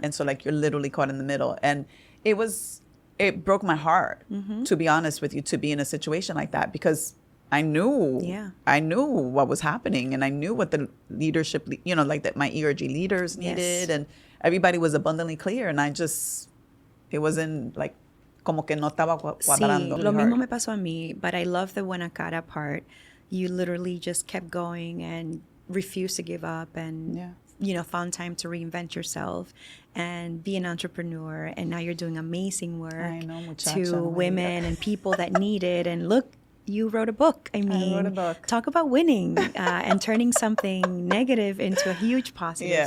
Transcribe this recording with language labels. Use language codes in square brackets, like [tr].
[en] And so like you're literally caught in the middle. And it broke my heart, to be honest with you, to be in a situation like that because I knew what was happening and I knew what the leadership, like that my ERG leaders needed and everybody was abundantly clear. And it wasn't like, [es] como que no estaba cuadrando. Sí, lo mismo me pasó a mí, [en] but I love the [es] buena cara part. [en] You literally just kept going and refused to give up and found time to reinvent yourself and be an entrepreneur. And now you're doing amazing work to women and people that need it. And look, you wrote a book. I wrote a book. Talk about winning and turning something negative into a huge positive. Yeah.